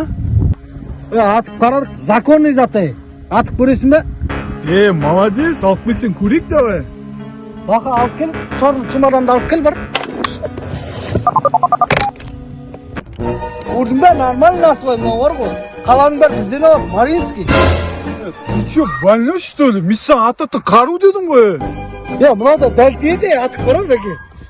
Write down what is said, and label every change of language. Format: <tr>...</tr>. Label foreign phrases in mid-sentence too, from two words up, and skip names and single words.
<kk>Атып қарадық, законный зат. Атып көресің бе? Молодец, алып келсең көрейік давай. Бақа алып кел, черный чемоданды алып кел бар. Көрдің бе, нормальный насыбай мынау бар ғой. Қаланың бәрі бізден алып, Маринский.</kk> <ru>Ты что, больной что ли?</ru> <kk>Мен саған ата қару дедім ғой. Мынау да дәл тиеді, атып қара бәке.</kk>